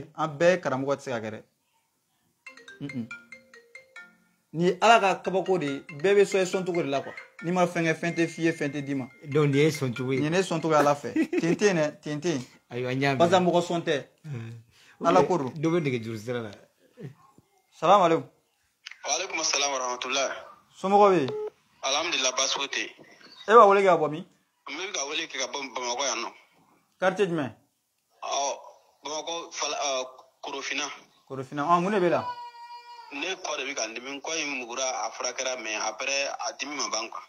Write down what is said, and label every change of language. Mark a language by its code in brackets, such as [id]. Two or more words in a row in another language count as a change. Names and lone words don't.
[bm] an bɛɛ karamɔgɔ tɛ se ka kɛ dɛ ni ala ka kabako de bɛɛ bɛ sɔn sɔncogo de la quoi n'i ma fɛn kɛ fɛn tɛ f'i ye fɛn tɛ d'i ma donc nin ye sɔncogo ye nin ye ne sɔncogo ye ala fɛ ten tɛ dɛ ten tɛ ayiwa n y'a mɛn [fr] parce que [bm] mɔgɔ sɔn tɛ ala ko don dɔ bɛ nɛgɛjuru sira la [ar] سلام عليكم وعليكم السلام ورحمة الله. [bm] somɔgɔw bɛ yen Alhamdulillah baasi ko tɛ yen. e b'a wele kɛ ka bɔ min N bɛ ka wele kɛ ka bɔ Bamakɔ yan nɔ. quartier jumɛn Bamakɔ Korofina. Korofina mun de b'e la Ne kɔ de bɛ ka n dimi n kɔ in mugura a furakɛra [fr] mais après [bm] a dimi ma ban quoi.